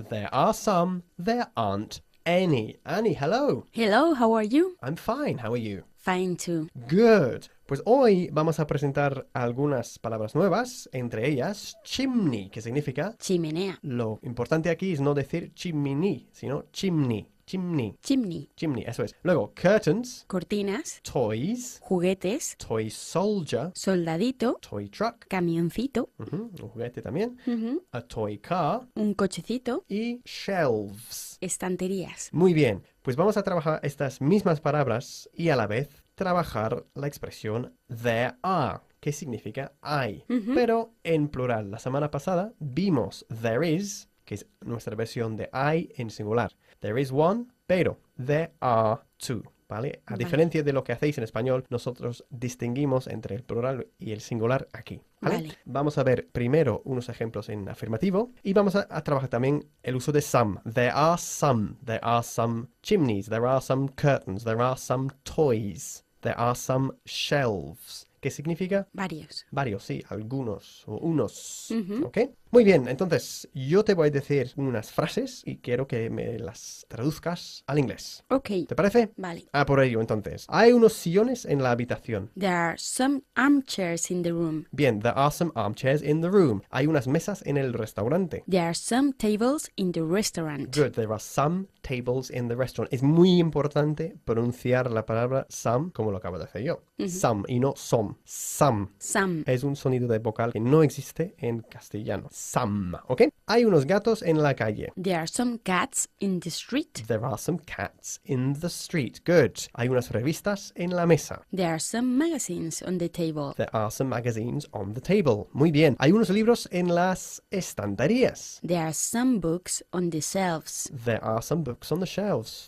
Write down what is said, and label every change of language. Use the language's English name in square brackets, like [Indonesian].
[English] There are some, there aren't any. Annie, hello. Hello, how are you? I'm fine. How are you? Fine too. Good. [Spanish] Pues hoy vamos a presentar algunas palabras nuevas, entre ellas chimney, que significa... Chimenea. Lo importante aquí es no decir chimney, sino chimney. [English] Chimney. Chimney. [Spanish] Chimney, eso es. Luego, curtains, Cortinas. [English] toys, [Spanish] Juguetes. [English] toy soldier, [Spanish] Soldadito. [English] toy truck, [Spanish] Camioncito. un juguete también, Ujú. [English] a toy car [Spanish] Un cochecito. y shelves. Estanterías. Muy bien, pues vamos a trabajar estas mismas palabras y a la vez trabajar la expresión there are, que significa hay, pero en plural. La semana pasada vimos there is, que es nuestra versión de I en singular. [English] There is one, [Spanish] pero [English] there are two, ¿vale? [Spanish] A diferencia de lo que hacéis en español, nosotros distinguimos entre el plural y el singular aquí, ¿vale? Vale. Vamos a ver primero unos ejemplos en afirmativo y vamos a trabajar también el uso de some. [English] There are some chimneys, there are some curtains, there are some toys, there are some shelves. [Spanish] ¿Qué significa? Varios. Varios, sí, algunos o unos, ¿ok? Muy bien, entonces yo te voy a decir unas frases y quiero que me las traduzcas al inglés. Ok. ¿Te parece? Vale. Por ello, entonces. Hay unos sillones en la habitación. [English] There are some armchairs in the room. Bien, there are some armchairs in the room. [Spanish] Hay unas mesas en el restaurante. [English] There are some tables in the restaurant. Good, there are some tables in the restaurant. [Spanish] Es muy importante pronunciar la palabra some como lo acabo de hacer yo. [English] Some y no some. Some. Some. [Spanish] Es un sonido de vocal que no existe en castellano. Some, ¿ok? Hay unos gatos en la calle. [English] There are some cats in the street. There are some cats in the street. Good. [Spanish] Hay unas revistas en la mesa. [English] There are some magazines on the table. There are some magazines on the table. [Spanish] Muy bien. Hay unos libros en las estanterías. [English] There are some books on the shelves. There are some books on the shelves.